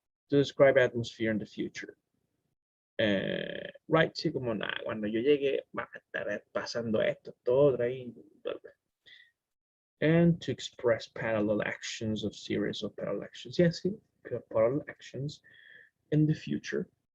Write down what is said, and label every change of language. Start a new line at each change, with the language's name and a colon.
English: To describe atmosphere in the future.
Spanish: Right, sí, como nada, cuando yo llegue va a estar pasando esto, todo ahí.
English: and to express parallel actions of series of parallel actions. Yes, parallel actions in the future.